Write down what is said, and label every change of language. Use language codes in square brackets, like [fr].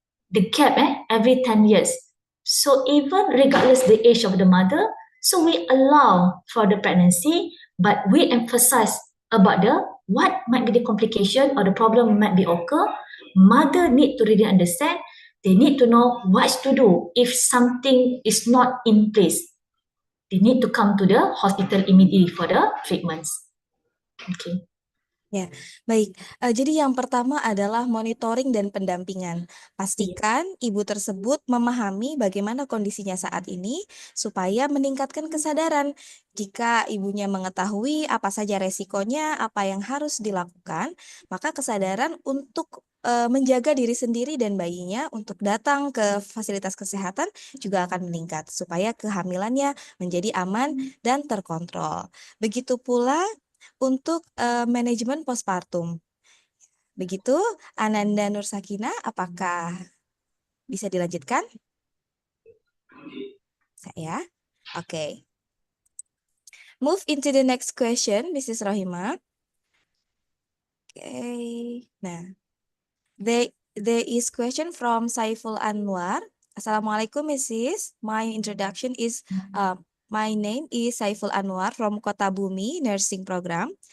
[en] The gap, every 10 years. So even regardless the age of the mother, so we allow for the pregnancy, but we emphasize about what might be the complication or the problem might be occur. Mother need to really understand. They need to know what to do if something is not in place. They need to come to the hospital immediately for the treatments. Okay. [id] Ya, baik. Jadi yang pertama adalah monitoring dan pendampingan. Pastikan ibu tersebut memahami bagaimana kondisinya saat ini supaya meningkatkan kesadaran. Jika ibunya mengetahui apa saja resikonya, apa yang harus dilakukan, maka kesadaran untuk menjaga diri sendiri dan bayinya untuk datang ke fasilitas kesehatan juga akan meningkat supaya kehamilannya menjadi aman dan terkontrol. Begitu pula untuk manajemen postpartum. Begitu, Ananda Nur Sakina, apakah bisa dilanjutkan? Saya? Oke. [en] Move into the next question, Mrs. Rohima. Okay. Nah, there is question from Saiful Anwar. Assalamualaikum, Mrs. My introduction is my name is Saiful Anwar from Kotabumi Nursing Program.